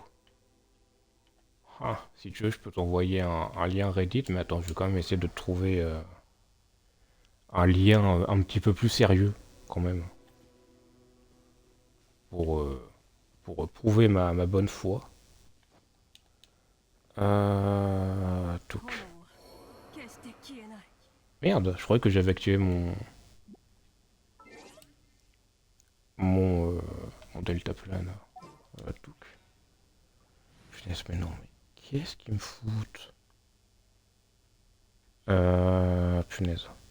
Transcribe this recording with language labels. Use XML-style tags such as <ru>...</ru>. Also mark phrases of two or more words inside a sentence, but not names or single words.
<fr>Ah, si tu veux, je peux t'envoyer un lien Reddit, mais attends, je vais quand même essayer de trouver un lien un petit peu plus sérieux, quand même, pour, euh, pour prouver ma bonne foi.</fr> <ja>炎</ja> <fr>Touc.</fr> <ja>を決して消えない。</ja> <fr>Merde, je croyais que j'avais activé mon, mon delta plane. Touc. Punaise, mais non, mais qu'est-ce qu'ils me foutent? Punaise.</fr>